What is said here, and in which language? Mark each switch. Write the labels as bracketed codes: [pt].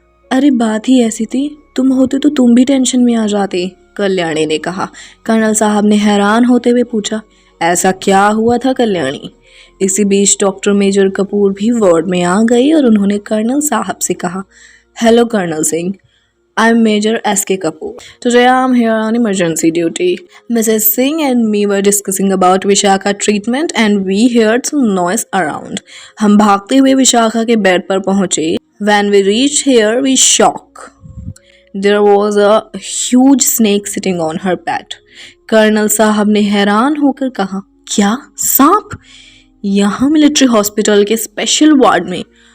[hi] अरे बात ही ऐसी थी, तुम होते तो तुम भी टेंशन में आ जाते, कल्याणी ने कहा। कर्नल साहब ने हैरान होते हुए पूछा, ऐसा क्या हुआ था कल्याणी? इसी बीच डॉक्टर मेजर कपूर भी वार्ड में आ गए और उन्होंने कर्नल साहब से कहा, hello colonel Singh, [en] I'm Major S.K. Kapoor. Today I'm here on emergency duty. Mrs. Singh and me were discussing about Vishakha treatment and we heard some noise around. [hi] हम भागते हुए विशाखा के बेड पर पहुंचे. [en] When we reached here, we shocked. There was a huge snake sitting on her bed. [hi] Colonel साहब ने हैरान होकर कहा, क्या सांप? यहाँ मिलिट्री हॉस्पिटल के स्पेशल वार्ड में?